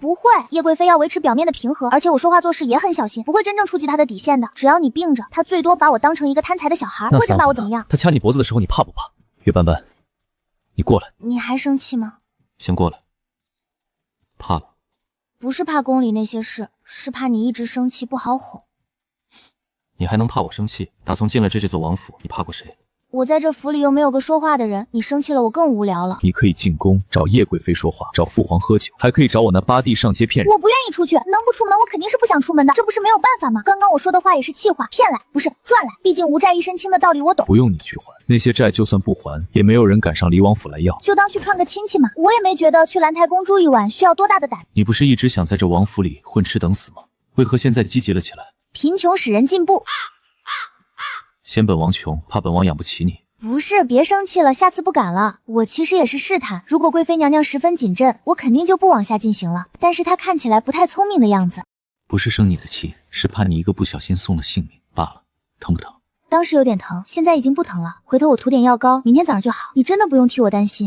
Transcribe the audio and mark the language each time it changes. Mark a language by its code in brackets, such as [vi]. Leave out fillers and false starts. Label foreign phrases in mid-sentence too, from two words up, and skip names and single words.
[zh] 不会，叶贵妃要维持表面的平和，而且我说话做事也很小心，不会真正触及她的底线的。只要你病着，她最多把我当成一个貪財的小孩，不会真把我怎麼樣。他掐你脖子的時候，你怕不怕？月斑斑，你過來。你還生氣嗎？先過來。怕了？不是怕宮裡那些事，是怕你一直生氣不好哄。你還能怕我生氣？打從進了這座王府，你怕過誰？我在這府裡又沒有個說話的人，你生氣了我更無聊了。你可以進宮找葉貴妃說話，找父皇喝酒，還可以找我那八弟上街騙人。我不願意出去，能不出門我肯定是不想出門的，這不是沒有辦法嗎？剛剛我說的話也是氣話，騙來不是賺來，畢竟無債一身輕的道理我懂。不用你去還，那些債就算不還，也沒有人敢上離王府來要。就當去串個親戚嘛，我也沒覺得去蘭台宮住一晚需要多大的膽。你不是一直想在這王府裡混吃等死嗎？為何現在積極了起來？貧窮使人進步。嫌本王窮，怕本王養不起你。不是，別生氣了，下次不敢了。我其實也是試探，如果貴妃娘娘十分謹慎，我肯定就不往下進行了。但是她看起來不太聰明的樣子。不是生你的氣，是怕你一個不小心送了性命罷了。疼不疼？當時有點疼，現在已經不疼了。回頭我塗點藥膏，明天早上就好。你真的不用替我擔心。